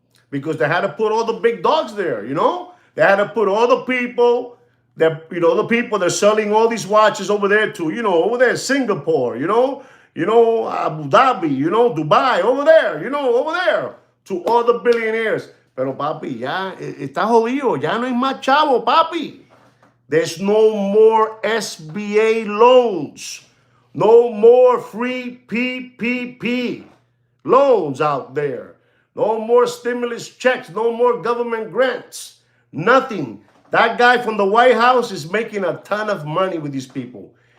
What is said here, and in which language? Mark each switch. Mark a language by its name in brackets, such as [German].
[English] Because they had to put all the big dogs there, you know? They had to put all the people that, you know, the people that are selling all these watches over there too, you know, over there, Singapore, you know, Abu Dhabi, you know, Dubai, over there, you know, over there, to all the billionaires. [Spanish] Pero papi, ya está jodido, ya no hay más chavo, papi. [English] There's no more SBA loans, no more free PPP loans out there. No more stimulus checks, no more government grants, nothing. That guy from the White House is making a ton of money with these people.